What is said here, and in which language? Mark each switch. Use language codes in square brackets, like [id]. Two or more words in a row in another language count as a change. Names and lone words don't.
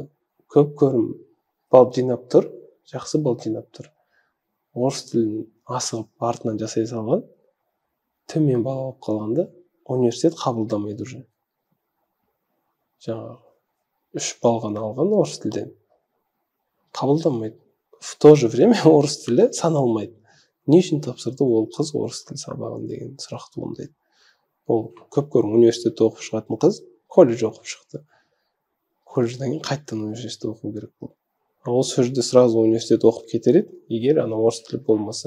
[kk] Көп көрім бал жинап тұр, жақсы бал жинап тұр. Орыс тілін асығып артынан жасай салған, төмен бал алып қалғанда университет қабылдамайды уже. Жаңағы 3 бал ғана алған орыс тілден. Қабылдамайды. [ru] В то же время [kk] орыс тілі саналмайды. Не үшін тапсырды ол қыз орыс тіл сабағын деген сұрақ туындайды. Ол көп көрім университетте оқып шығатын қыз колледж оқып шықты. Колледжден кейін қайттан университетте оқу керек болды. Ол сол жерде сразу университет оқып кетер еді, егер ана орыс тілі болмаса.